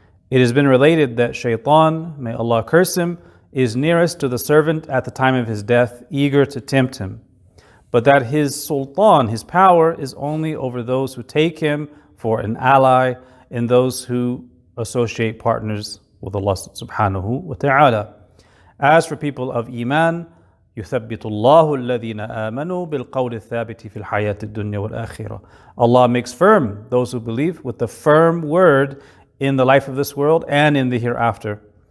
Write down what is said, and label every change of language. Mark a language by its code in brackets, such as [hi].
[en] It has been related that Shaitan, may Allah curse him, is nearest to the servant at the time of his death, eager to tempt him. But that his sultan, his power, is only over those who take him for an ally and those who associate partners with Allah subhanahu wa ta'ala. As for people of Iman, [ar] يُثَبِّتُ اللَّهُ الَّذِينَ آمَنُوا بِالْقَوْلِ الثَّابِتِ فِي الْحَيَاةِ الدُّنْيَا وَالْآخِرَةِ. [en] Allah makes firm those who believe with the firm word in the life of this world and in the hereafter.